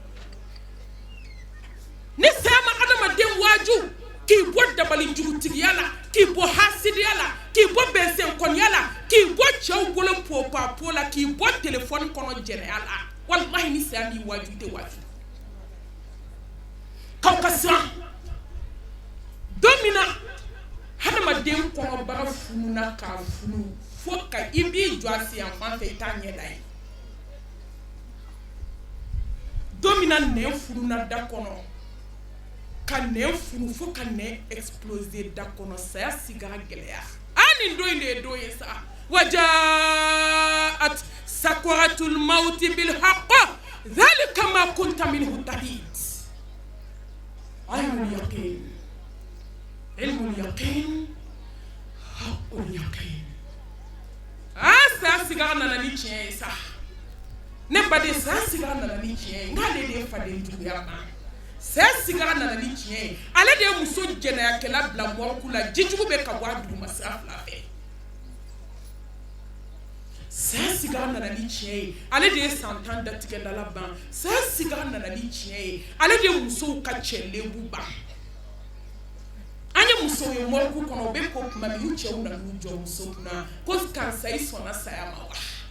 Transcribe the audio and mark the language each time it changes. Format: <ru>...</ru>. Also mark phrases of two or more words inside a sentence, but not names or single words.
<bm>ni saya ma adamaden waaju k'i bɔ dabali jugutigiya la k'i bɔ hasidiya la k'i bɔ bɛnsɛnkɔniya la k'i bɔ cɛw bolo popapo la k'i bɔ telefɔni kɔnɔ jɛnɛya la wallahi ni saya mi waaju i tɛ waaju k'aw ka siran don min na hadamaden kɔnɔbaga fununa k'a funu fo ka i b'i jɔ a sen fan fɛ i t'a ɲɛda ye don min na nɛn fununa da kɔnɔ ka nɛn funu fo ka nɛn exploser da kɔnɔ saya sigara gɛlɛya nin don in de ye don ye sa</bm> <ar>وجاءت سكرة الموت بالحق ذلك ما كنت منه تحيد عين اليقين علم اليقين حق اليقين</ar> <bm>sa sigara nana ni tiɲɛ ye sa ne baden sa sigara nana ni tiɲɛ ye n'ale de ye faden juguya ma sa sigara nana ni tiɲɛ ye ale de ye muso jɛnɛyakɛla bila mɔriku la jijugu bɛ ka bɔ a duguma sira fila fɛ sa sigara nana ni tiɲɛ ye ale de ye san 10 datigɛdala ban sa sigara nana ni tiɲɛ ye ale de ye musow ka cɛlenbu ban an ye musow ye mɔriku kɔnɔ u bɛ ko kuma min u cɛw nana u jɔ muso kunna ko karisa i sɔnna saya ma wa</bm>